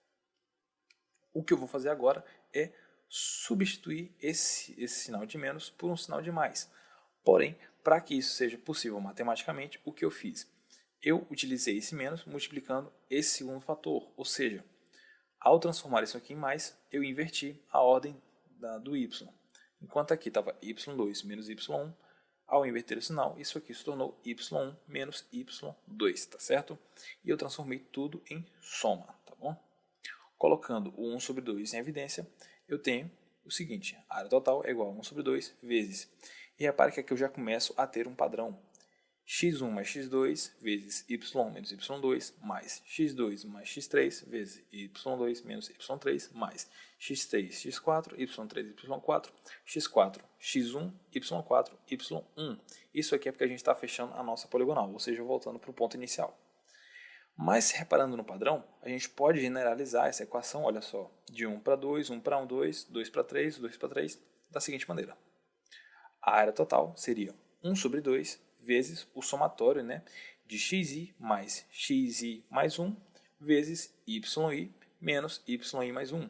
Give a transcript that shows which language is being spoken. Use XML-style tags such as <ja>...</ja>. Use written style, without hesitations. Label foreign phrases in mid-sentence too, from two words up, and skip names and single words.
<pt>O que eu vou fazer agora é substituir esse sinal de menos por um sinal de mais. Porém, para que isso seja possível matematicamente, o que eu fiz? Eu utilizei esse menos multiplicando esse segundo fator, ou seja, ao transformar isso aqui em mais, eu inverti a ordem do y. Enquanto aqui estava y2 menos y1, ao inverter o sinal, isso aqui se tornou y1 menos y2, tá certo? E eu transformei tudo em soma, tá bom? Colocando o 1 sobre 2 em evidência, eu tenho o seguinte, a área total é igual a 1 sobre 2 vezes. E repare que aqui eu já começo a ter um padrão. x1 mais x2 vezes y1 menos y2 mais x2 mais x3 vezes y2 menos y3 mais x3, x4, y3, y4, x4, x1, y4, y1. Isso aqui é porque a gente está fechando a nossa poligonal, ou seja, voltando para o ponto inicial. Mas, reparando no padrão, a gente pode generalizar essa equação, olha só, de 1 para 2, 1 para 1, 2, 2 para 3, 2 para 3, da seguinte maneira. A área total seria 1 sobre 2 vezes o somatório, né, de xi mais 1 vezes yi menos yi mais 1.</pt>